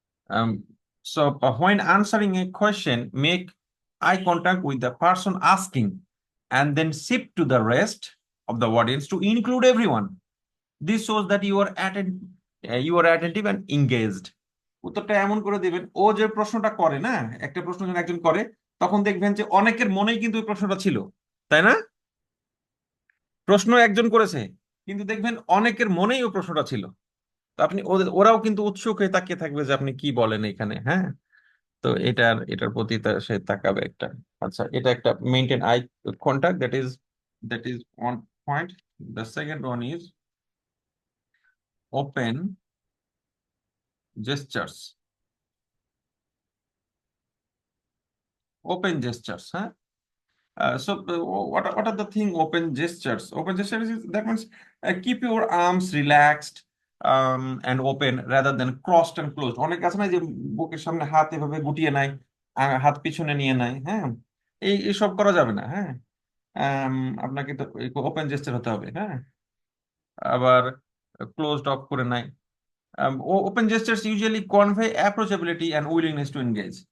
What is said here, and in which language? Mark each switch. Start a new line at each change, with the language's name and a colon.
English: Um, so when answering a question, make eye contact with the person asking and then shift to the rest of the audience to include everyone. This shows that you are attentive and engaged.
Bangla: উত্তরটা এমন করে দিবেন, ও যে প্রশ্নটা করে না, একটা প্রশ্ন যখন একজন করে, তখন দেখবেন যে অনেকের মনেই কিন্তু ওই প্রশ্নটা ছিল, তাই না? প্রশ্ন একজন করেছে, কিন্তু দেখবেন অনেকের মনেই ওই প্রশ্নটা ছিল। তো আপনি ওরাও কিন্তু উৎসুক হয়ে তাকিয়ে থাকবে যে আপনি কি বলেন এখানে। হ্যাঁ, তো এটার প্রতি সে তাকাবে একটা।
English: আচ্ছা,
Bangla: এটা একটা
English: Maintain eye contact, that is one point. The second one is open gestures. Open gestures, হ্যাঁ। What are the thing open gestures? Open gestures is, that means keep your arms relaxed and open rather than crossed and closed.
Bangla: অনেক আছে না যে বুকের সামনে হাত এভাবে গুটিয়ে নেয়, হাত পিছনে নিয়ে নেয়। হ্যাঁ, এইসব করা যাবে না। হ্যাঁ, আপনাকে তো ওপেন জেস্টার হতে হবে। হ্যাঁ, আবার ক্লোজড অফ করে নাই।
English: Open gestures usually convey approachability and willingness to engage.